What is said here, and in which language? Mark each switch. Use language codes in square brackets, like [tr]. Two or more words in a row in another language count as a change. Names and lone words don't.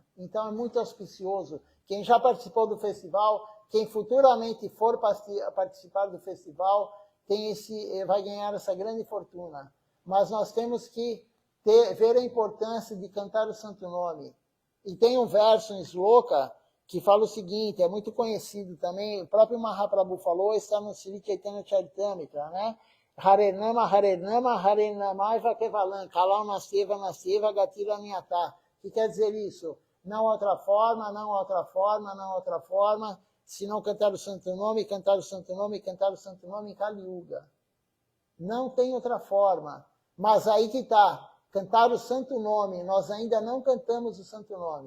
[pt] Então é muito auspicioso. Quem já participou do festival, quem futuramente for participar do festival, vai ganhar essa grande fortuna. Mas nós temos que ver a importância de cantar o santo nome. E tem um verso em Sloka que fala o seguinte, é muito conhecido também, o próprio Mahaprabhu falou, está no Sri Chaitanya Charitamrita, né? [sa] Harenama, Harenama, Harenamaiva Kevalan, Kalau Naseva, Naseva, Gatira Niatá. [pt] O que quer dizer isso? Não outra forma, não outra forma, não outra forma, se não cantar o santo nome, cantar o santo nome, cantar o santo nome em Kali Yuga. Não tem outra forma. Mas aí que está, cantar o santo nome, nós ainda não cantamos o santo nome.